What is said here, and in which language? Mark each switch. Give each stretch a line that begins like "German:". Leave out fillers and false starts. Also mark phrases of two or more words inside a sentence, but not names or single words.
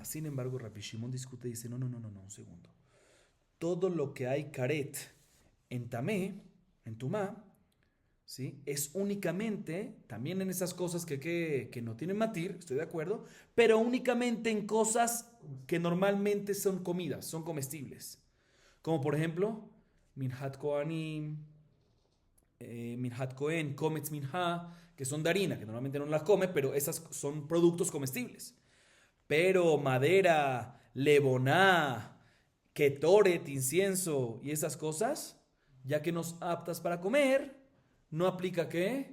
Spanish: Sin embargo, Rabbi Shimon discute y dice, no, un segundo. Todo lo que hay karet en tamé, en tumá, ¿sí? Es únicamente, también en esas cosas que no tienen matir, estoy de acuerdo, pero únicamente en cosas que normalmente son comidas, son comestibles. Como por ejemplo,
Hebrew: מנחת כהנים, מנחת כהן, קומץ מנחה,
Spanish: que son de harina, que normalmente no las come, pero esas son productos comestibles. Pero madera,
Hebrew: לבונה, קטורת,
Spanish: incienso y esas cosas, ya que nos aptas para comer, no aplica ¿qué?